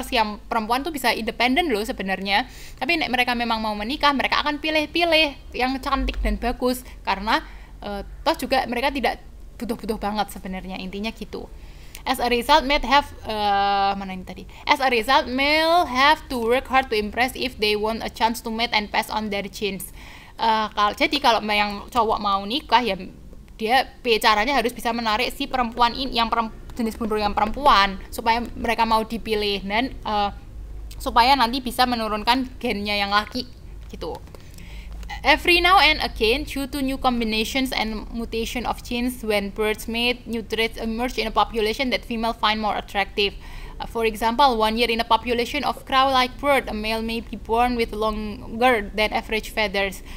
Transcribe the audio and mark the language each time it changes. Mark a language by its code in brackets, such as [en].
[id] Si yang perempuan tuh bisa independen loh sebenarnya, tapi mereka memang mau menikah, mereka akan pilih-pilih yang cantik dan bagus karena toh juga mereka tidak butuh-butuh banget sebenarnya, intinya gitu. [en] As a result, male have to work hard to impress if they want a chance to mate and pass on their genes. [id] Jadi kalau yang cowok mau nikah ya dia caranya harus bisa menarik si perempuan ini, jenis bundur yang perempuan, supaya mereka mau dipilih dan supaya nanti bisa menurunkan gennya yang laki gitu. [en] Every now and again, due to new combinations and mutation of genes, when birds mate, new traits emerge in a population that female find more attractive. For example, 1 year in a population of crow-like bird, a male may be born with longer than average feathers.